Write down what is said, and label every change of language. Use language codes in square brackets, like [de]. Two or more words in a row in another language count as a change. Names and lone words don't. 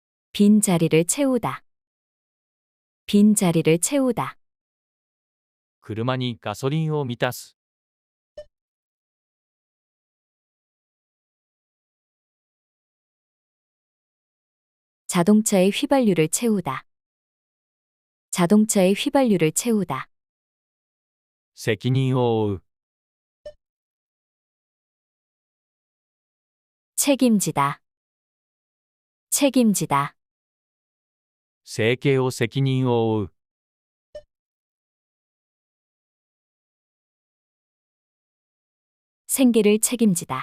[ko] 빈 자리를 채우다. 빈 자리를 채우다. [ja] 車にガソリンを満たす。 [ko] 자동차의 휘발유를 채우다. 자동차의 휘발유를 채우다. [ja] 責任を負う。 [ko] 책임지다. 책임지다. [ja] 生計を責任を負う。 [ko] 생계를 책임지다.